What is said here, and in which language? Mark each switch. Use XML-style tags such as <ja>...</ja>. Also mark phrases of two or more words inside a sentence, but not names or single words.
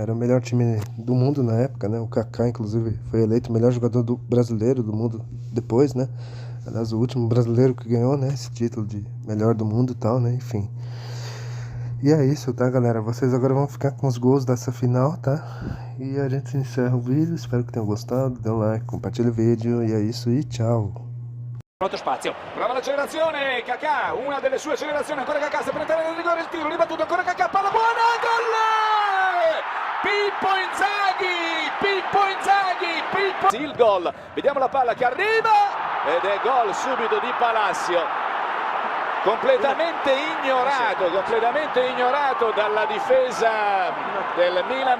<pt>Era o melhor time do mundo na época, né? O Kaká, inclusive, foi eleito o melhor jogador brasileiro do mundo depois, né? Aliás, o último brasileiro que ganhou, né? Esse título de melhor do mundo e tal, né? Enfim. E é isso, tá, galera? Vocês agora vão ficar com os gols dessa final, tá? E a gente encerra o vídeo. Espero que tenham gostado. Dê um like, compartilhe o vídeo. E é isso e tchau.</pt> <it>Molto spazio, prova l'accelerazione, Kaká, una delle sue accelerazioni, ancora Kaká, sta per entrare nel rigore, il tiro, ribattuto, ancora Kaká, palla buona, gol! Pippo Inzaghi, il gol, vediamo la palla che arriva, ed è gol subito di Palacio, completamente ignorato dalla difesa del Milan.</it>